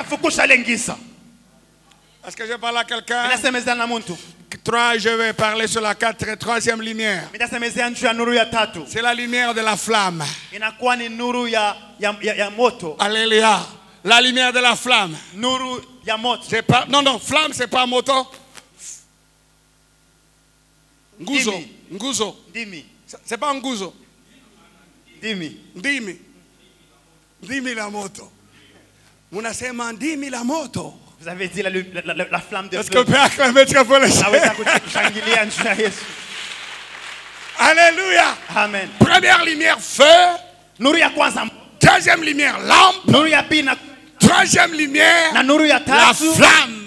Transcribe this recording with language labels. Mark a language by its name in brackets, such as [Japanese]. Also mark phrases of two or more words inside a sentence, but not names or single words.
[French] Est-ce que je parle à quelqu'un? 3, je vais parler sur la 3e lumière. C'est la lumière de la flamme. Alléluia. La lumière de la flamme. C'est pas, non, flamme, c'est pas moto. [Swahili] Nguzo. Nguzo. [French] C'est pas un nguzo. [Swahili] Dimi la moto. Munasema ndimi la moto. [French] Vous avez dit la flamme de feu. Est-ce que peut acclamer très fort le Seigneur? Alléluia. Amen. Première lumière, feu. Deuxième lumière, lampe. Troisième lumière, la flamme.